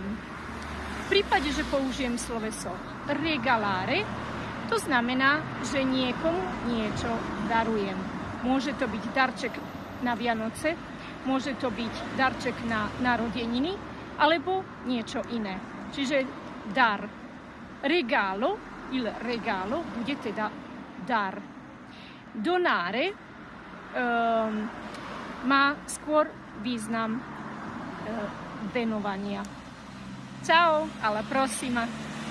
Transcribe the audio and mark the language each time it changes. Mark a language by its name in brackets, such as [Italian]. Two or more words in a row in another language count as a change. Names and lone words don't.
[Slovak] V prípade, že použijem sloveso regalare, to znamená, že niekomu niečo darujem. Môže to byť darček na Vianoce, môže to byť darček na narodeniny, alebo niečo iné. Čiže dar. [Italian] Regalo, il regalo, [Slovak] bude teda dar. Donare má skôr význam venovania. [Italian] Ciao, alla prossima!